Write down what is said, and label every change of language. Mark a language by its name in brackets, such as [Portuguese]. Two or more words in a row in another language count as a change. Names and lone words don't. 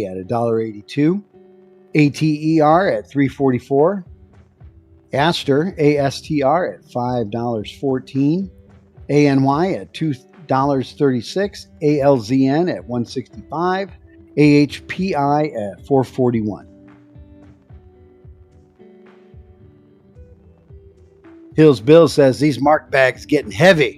[English] at $1.82, ATER at $3.44, Aster ASTR at $5.14, ANY at $2.36, ALZN at $1.65, AHPI at $4.41. Hills Bill says these mark bags getting heavy.